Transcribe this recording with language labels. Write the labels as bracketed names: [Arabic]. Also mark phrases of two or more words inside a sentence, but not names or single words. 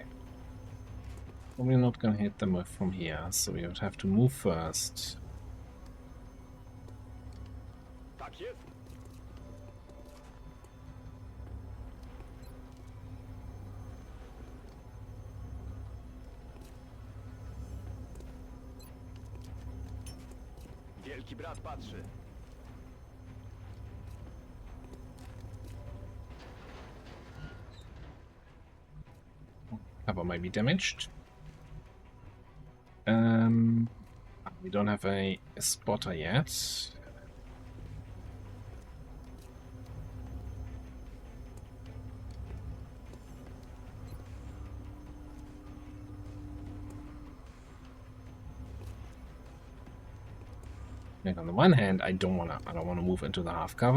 [English] Well, we're not gonna hit them from here, so we would have to move first. [Polish] Tak jest? Wielki brat patrzy. [English] Cover might be damaged. We don't have a spotter yet. Like on the one hand, I don't wanna move into the half cover.